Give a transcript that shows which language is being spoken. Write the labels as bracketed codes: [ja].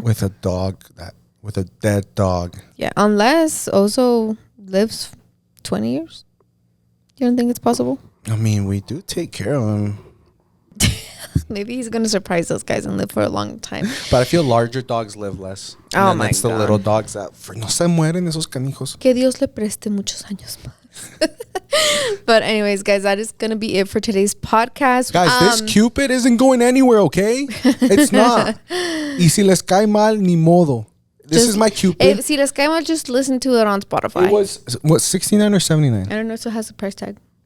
[en] With a dead dog. Yeah, unless Ozo lives 20 years. You don't think it's possible? I mean, we do take care of him. Maybe he's going to surprise those guys and live for a long time. But I feel larger dogs live less. Oh my God. It's the little dogs that [es] no se mueren esos canijos. Que Dios le preste muchos años más. [en] But anyways, guys, that is going to be it for today's podcast. Guys, this Cupid isn't going anywhere, okay? It's not. [es] Y si les cae mal, ni modo. [en] This is my Cupid. [es] Si les cae mal, [en] just listen to it on Spotify. It was, what, $69 or $79? I don't know, so it has a price tag.